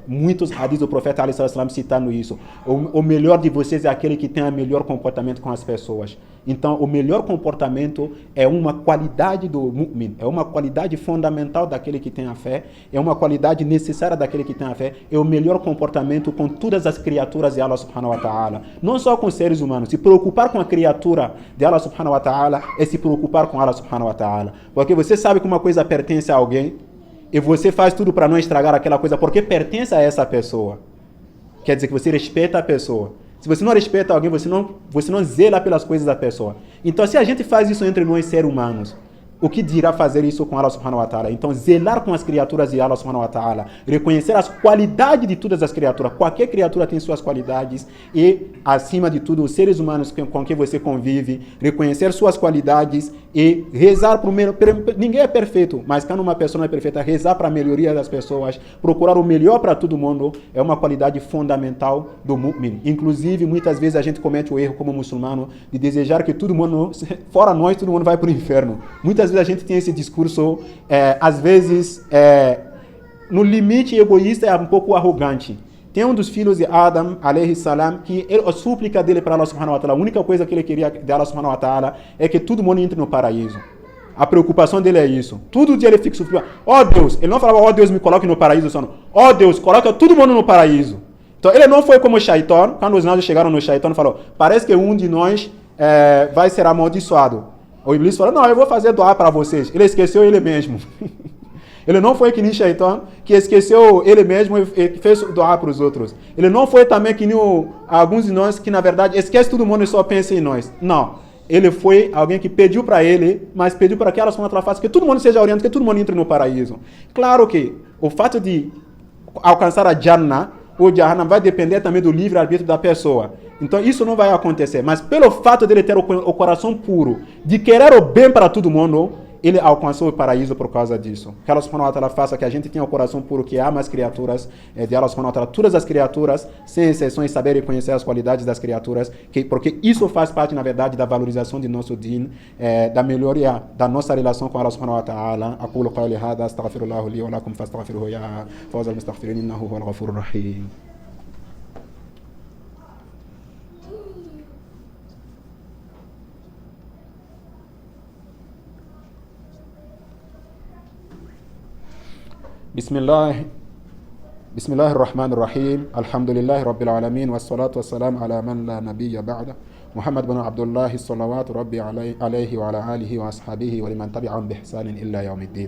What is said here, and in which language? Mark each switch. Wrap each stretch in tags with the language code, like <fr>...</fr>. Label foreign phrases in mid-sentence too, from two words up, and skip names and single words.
<pt>Muitos hadiths do profeta ﷺ citando isso. O melhor de vocês é aquele que tem o melhor comportamento com as pessoas. Então o melhor comportamento é uma qualidade do mu'min, é uma qualidade fundamental daquele que tem a fé, é uma qualidade necessária daquele que tem a fé, é o melhor comportamento com todas as criaturas de</pt> <ar>الله سبحانه وتعالى.</ar> <pt>Não só com os seres humanos. Se preocupar com a criatura de</pt> <ar>الله سبحانه وتعالى</ar> <pt>é se preocupar com</pt> <ar>الله سبحانه وتعالى.</ar> <pt>Porque você sabe que uma coisa pertence a alguém e você faz tudo para não estragar aquela coisa porque pertence a essa pessoa. Quer dizer que você respeita a pessoa. Se você não respeita alguém, você não zela pelas coisas da pessoa. Então, se a gente faz isso entre nós seres humanos, o que dirá fazer isso com</pt> <ar>الله سبحانه وتعالى?</ar> <pt>Então, zelar com as criaturas de</pt> <ar>الله سبحانه وتعالى,</ar> <pt>reconhecer as qualidades de todas as criaturas. Qualquer criatura tem suas qualidades e, acima de tudo, os seres humanos com quem você convive, reconhecer suas qualidades e rezar para o melhor. Ninguém é perfeito, mas quando uma pessoa não é perfeita, rezar para a melhoria das pessoas, procurar o melhor para todo mundo, é uma qualidade fundamental do mu'min. Inclusive, muitas vezes a gente comete o erro como muçulmano de desejar que todo mundo, fora nós, todo mundo vai para o inferno. Muitas vezes a gente tem esse discurso, às vezes, no limite egoísta, é um pouco arrogante. Tem um dos filhos de Adam,</pt> <ar>عليه السلام,</ar> <pt>que a súplica dele para</pt> <ar>الله سبحانه وتعالى,</ar> <pt>a única coisa que ele queria de</pt> <ar>الله سبحانه وتعالى</ar> <pt>é que todo mundo entre no paraíso. A preocupação dele é isso. Todo dia ele fica sofrendo. Ó Deus, ele não falava, ó Deus, me coloque no paraíso só não. Ó Deus, coloca todo mundo no paraíso. Então ele não foi como o Shaitan, quando os anjos chegaram no Shaitan, falou, parece que um de nós vai ser amaldiçoado. O Iblis falou, não, eu vou fazer doar para vocês. Ele esqueceu ele mesmo. Ele não foi que nem Shaitan, que esqueceu ele mesmo e fez doar para os outros. Ele não foi também que nem alguns de nós que, na verdade, esquece todo mundo e só pensa em nós. Não. Ele foi alguém que pediu para ele, mas pediu para que</pt> <ar>الله سبحانه وتعالى</ar> <pt>faça que todo mundo seja orientado, que todo mundo entre no paraíso. Claro que o fato de alcançar a Jannah, ou Jahannam, vai depender também do livre-arbítrio da pessoa. Então isso não vai acontecer. Mas pelo fato dele ter o coração puro, de querer o bem para todo mundo, ele alcançou o paraíso por causa disso. Que</pt> <ar>الله سبحانه وتعالى</ar> <pt>faça que a gente tenha o coração puro, que ama as criaturas de</pt> <ar>الله سبحانه وتعالى,</ar> <pt>todas as criaturas, sem exceções, saber reconhecer as qualidades das criaturas, porque isso faz parte, na verdade, da valorização de nosso din, da melhoria da nossa relação com</pt> <ar>الله سبحانه وتعالى. أقول قولي هذا، أستغفر الله لي ولكم فاستغفروه يا فوز المستغفرين إنه هو الغفور الرحيم. بسم الله الرحمن الرحيم الحمد لله رب العالمين والصلاة والسلام على من لا نبي بعده محمد بن عبد الله الصلوات ربي عليه وعلى آله وأصحابه ولمن تبعهم بإحسان إلا يوم الدين.</ar>